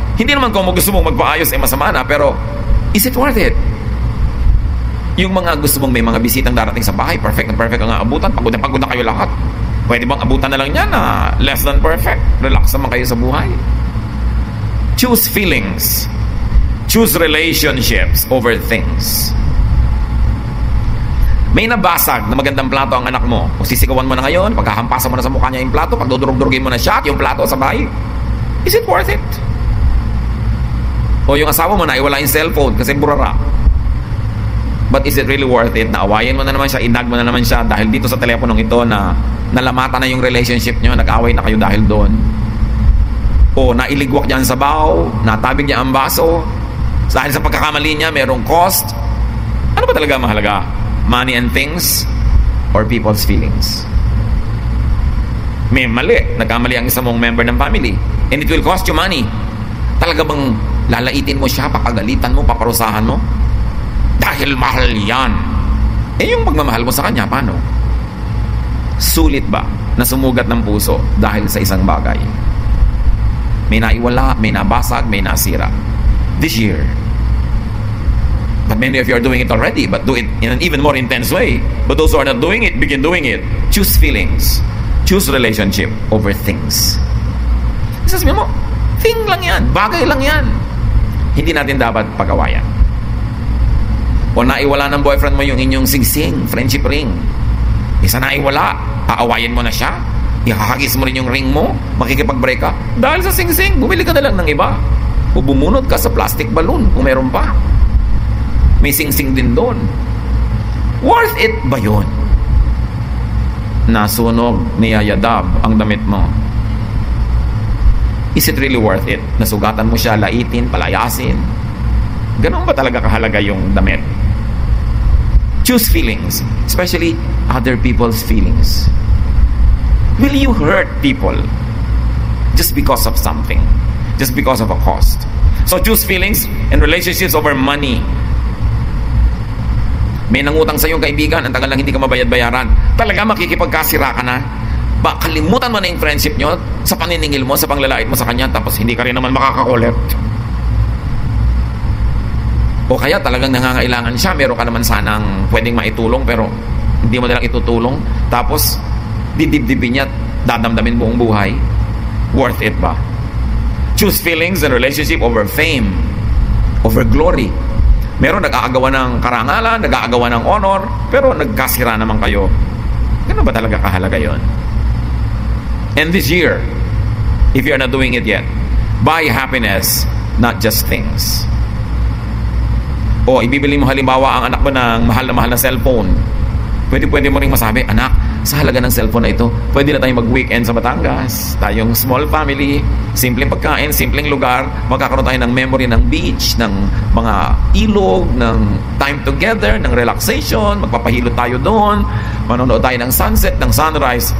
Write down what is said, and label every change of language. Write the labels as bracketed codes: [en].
[tl] Hindi naman kung gusto mong magpaayos ay masama na, pero [en] is it worth it? [tl] Yung mga gusto mong may mga bisitang darating sa bahay, perfect na perfect ang abutan, pagod na kayo lahat. Pwede bang abutan na lang yan na less than perfect? Relax naman kayo sa buhay. [en] Choose feelings. Choose relationships over things. [tl] May nabasag na magandang plato ang anak mo. Kung sisigawan mo na ngayon, pagkahampasan mo na sa mukha niya yung plato, pagdudurog-durugin mo na siya at yung plato sa bahay, [en] is it worth it? [tl] O yung asawa mo, naiwala yung cellphone kasi burara. [en] But is it really worth it? [tl] Naawayan mo na naman siya, inag mo na naman siya dahil dito sa teleponong ito na nalamata na yung relationship nyo, nag-away na kayo dahil doon. O nailigwak niya ang sabaw, natabig niya ang baso, dahil sa pagkakamali niya, merong cost. Ano ba talaga mahalaga? [en] Money and things or people's feelings? [tl] May mali. Nagkamali ang isang mong [en] member ng family. And it will cost you money. [tl] Talaga bang lalaitin mo siya, papagalitan mo, paparusahan mo? Dahil mahal yan. Eh yung pagmamahal mo sa kanya, paano? Sulit ba na sumugat ng puso dahil sa isang bagay? May naiwala, may nabasag, may nasira. [en] This year. But many of you are doing it already, but do it in an even more intense way. But those who are not doing it, begin doing it. Choose feelings. Choose relationship over things. [tl] Sasabihin mo, thing lang yan, bagay lang yan. Hindi natin dapat pag-awayan. O naiwala ng boyfriend mo yung inyong singsing, friendship ring. Isa naiwala, aawayin mo na siya. Ihahagis mo rin yung ring mo, makikipag-break ka. Dahil sa singsing, bumili ka na lang ng iba. O bumunod ka sa plastic balloon kung meron pa. May singsing din doon. Worth it ba yun? Nasunog, niyayadab ang damit mo. [en] Is it really worth it? [tl] Nasugatan mo siya, laitin, palayasin. Ganun ba talaga kahalaga yung damit? [en] Choose feelings, especially other people's feelings. Will you hurt people just because of something? Just because of a cost? So choose feelings and relationships over money. [tl] May nangutang sa iyong kaibigan, ang tagal lang hindi ka mabayad-bayaran. Talaga makikipagkasira ka na? Ba, kalimutan mo na yung friendship nyo sa paniningil mo, sa panglalait mo sa kanya, tapos hindi ka rin naman makakakollect. O kaya talagang nangangailangan siya, meron ka naman sanang pwedeng maitulong, pero hindi mo nalang itutulong. Tapos, didibdibin niya, dadamdamin buong buhay. Worth it ba? [en] Choose feelings and relationship over fame, over glory. [tl] Meron nag-aagawa ng karangalan, nag-aagawa ng honor, pero nagkasira naman kayo. Ganun ba talaga kahalaga yon? [en] And this year, if you are not doing it yet, buy happiness, not just things. [tl] O ibibili mo halimbawa ang anak mo ng mahal na cellphone. Pwede mo ring masabi, anak, sa halaga ng cellphone na ito, pwede na tayong mag-weekend sa Batangas. Tayong small family, simpleng pagkain, simpleng lugar, magkakaroon tayo ng memory ng beach, ng mga ilog, ng time together, ng relaxation, magpapahilot tayo doon, manonood tayo ng sunset, ng sunrise.